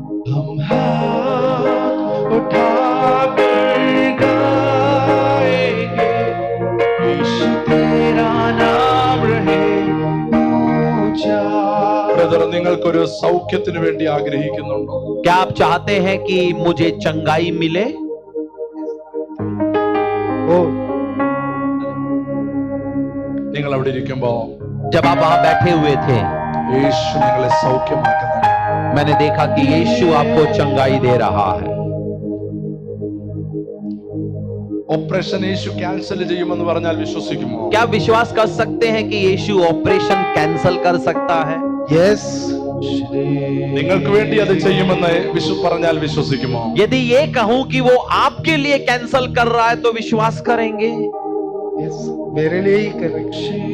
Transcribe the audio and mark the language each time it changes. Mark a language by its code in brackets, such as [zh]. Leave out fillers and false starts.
[hi] हम हाथ उठाकर गाएंगे, यीशु तेरा नाम रहे ऊंचा. [ml] ബ്രദർ, നിങ്ങൾക്കൊരു സൗഖ്യത്തിന് വേണ്ടി ആഗ്രഹിക്കുന്നുണ്ടോ? [hi] क्या आप चाहते हैं कि मुझे चंगाई मिले? [ml] നിങ്ങൾ അവിടെ ഇരിക്കുമ്പോ [hi] जब आप वहां बैठे हुए थे, [ml] യേശു നിങ്ങളെ സൗഖ്യമാക്കുന്നു. [hi] मैंने देखा कि यीशु आपको चंगाई दे रहा है। [ml] ഓപ്പറേഷൻ യേശു ക്യാൻസൽ ചെയ്യുമെന്ന് പറഞ്ഞാൽ വിശ്വസിക്കുമോ? [hi] क्या विश्वास कर सकते हैं कि यीशु ऑपरेशन कैंसल कर सकता है? [en] Yes. [ml] നിങ്ങൾക്ക് വേണ്ടി അത് ചെയ്യുമെന്ന് പറഞ്ഞാൽ വിശ്വസിക്കുമോ? [hi] यदि ये कहूं कि वो आपके लिए कैंसल कर रहा है तो विश्वास करेंगे? [en] yes, [hi] मेरे लिए ही करेंगे.